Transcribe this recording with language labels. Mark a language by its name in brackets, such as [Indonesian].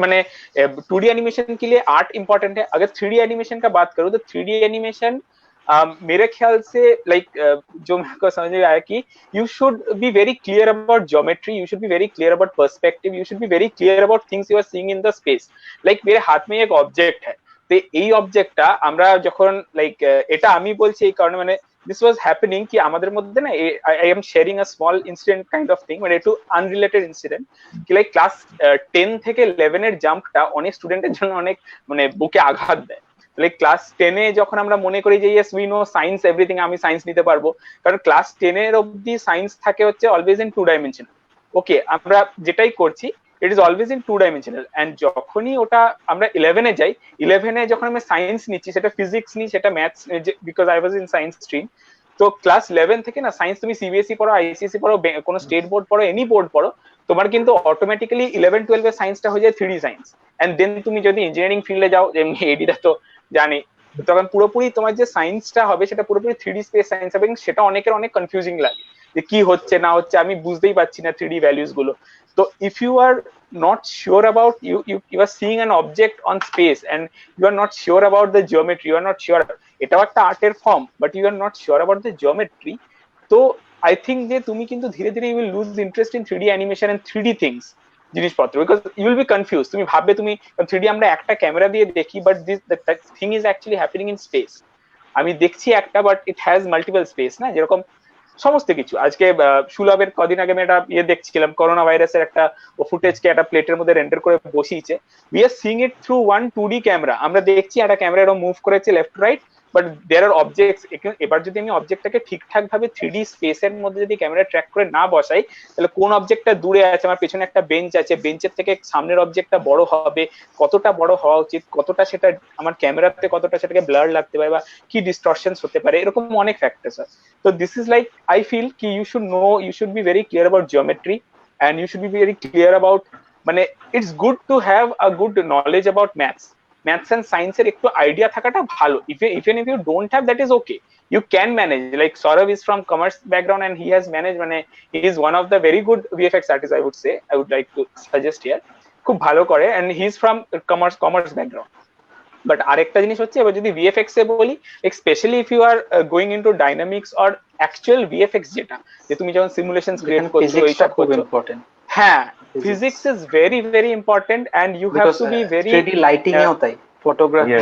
[Hindi] मैंने 2D animation के लिए आर्ट इम्पोर्टेंट है। अगर 3D एनिमेशन का बात करूं तो 3D एनिमेशन मेरे ख्याल से लाइक जो मेरे को समझ में आया कि [English] You should be very clear about geometry, you should be very clear about perspective, you should be very clear about things you are seeing in the space. [Bangla] Like [Hindi] मेरे हाथ में एक [Bangla] অবজেক্ট है, তো এই অবজেক্টটা আমরা যখন লাইক এটা আমি বলছি এই কারণে মানে [English] this was happening [Bangla] কি আমাদের মধ্যে না [English] I am sharing a small incident kind of thing, [Bangla] মানে একটু আনরিলেটেড ইনসিডেন্ট কি লাইক ক্লাস 10 থেকে 11 এর জাম্পটা অনেক স্টুডেন্টের জন্য অনেক মানে বুকে আঘাত দেয়। লাইক ক্লাস 10 এ যখন আমরা মনে করি যে [English] yes we know science everything, [Bangla] আমি সায়েন্স নিতে পারবো, কারণ ক্লাস 10 এর অবধি সায়েন্স থাকে হচ্ছে [English] Always in 2 dimensional. Okay, [Bangla] আমরা যেটাই করছি [English] It is always in 2 dimensional. [Bangla] And যখনই ওটা আমরা 11 এ যাই, 11 এ যখন আমি সায়েন্স নিচ্ছি, সেটা ফিজিক্স নি সেটা maths, [English] Because I was in science stream. [Bangla] তো ক্লাস 11 থেকে না সায়েন্স তুমি সিবিএসই পড়ো, আইসিএসসি পড়ো, কোনো স্টেট বোর্ড পড়ো, এনি বোর্ড পড়ো, তোমার কিন্তু অটোমেটিক্যালি 11-12 এর সায়েন্সটা হয়ে যায় 3D সায়েন্স। এন্ড দেন তুমি যদি ইঞ্জিনিয়ারিং ফিল্ডে যাও, যেমনি এডিটা তো জানি, তখন পুরোপুরি তোমার যে সায়েন্সটা হবে সেটা পুরোপুরি 3D স্পেস সায়েন্স হবে। সেটা অনেকের অনেক কনফিউজিং লাগে যে কি হচ্ছে না হচ্ছে, আমি বুঝতেই পারছি না 3D ভ্যালুস গুলো। [English] তো if you are not sure about you are seeing an object on space and you are not sure about the geometry, you are not sure, [Bangla] এটাও একটা আর্টের form, [English] but you are not sure about the geometry, তো I think [Bangla] যে তুমি কিন্তু ধীরে ধীরে [English] you will lose interest in 3D animation and 3D things [Bangla] জিনিসপত্র, [English] because you will be confused। [Bangla] তুমি ভাববে তুমি 3D আমরা একটা ক্যামেরা দিয়ে দেখি, [English] but that thing is actually happening in space। [Bangla] আমি দেখছি একটা, [English] but it has multiple space [Bangla] না, যেরকম সমস্ত কিছু। আজকে সুলভের কদিন আগে আমি একটা দেখছিলাম, করোনা ভাইরাসের একটা ফুটেজকে একটা প্লেটের মধ্যে রেন্ডার করে বসিয়েছে। [English] We are seeing it through 1 2D camera. [Bangla] আমরা দেখছি একটা ক্যামেরা এরকম মুভ করেছে [English] Left right, but there are objects. [Bangla] এবার যদি আমি অবজেক্টটাকে ঠিকঠাক ভাবে 3D স্পেসের মধ্যে যদি ক্যামেরা ট্র্যাক করে না বসাই, তাহলে কোন অবজেক্টটা দূরে আছে, আমার পেছনে একটা বেঞ্চ আছে, বেঞ্চের থেকে সামনের অবজেক্টটা বড় হবে, কতটা বড় হওয়া উচিত, কতটা সেটা আমার ক্যামেরাতে কতটা সেটাকে ব্লার লাগতে পারে, বা কি ডিস্টরশনস হতে পারে, এরকম অনেক ফ্যাক্টরস আছে। [English] তো this is like I feel ki you should be very clear about geometry, and you should be very clear about, মানে it's good to have a good knowledge about maths and science [Bangla] এর একটু idea থাকাটা ভালো। [English] even if you don't have, that is okay, you can manage। like Saurav is from commerce background and he has managed, মানে he is one of the very good VFX artists, I would say, I would like to suggest here, [Bangla] খুব ভালো করে, [English] and he is from commerce background। [Bangla] But আরেকটা জিনিস হচ্ছে, এবার যদি VFX এ বলি, [English] specially if you are going into dynamics or actual VFX, [Bangla] যেটা যে তুমি যখন সিমুলেশনস ক্রিয়েট করছো, এইসব খুব করছো, [English] Important. হ্যাঁ, physics is very very important, and you have to be very [Bangla] 3D lighting এও তাই, ফটোগ্রাফি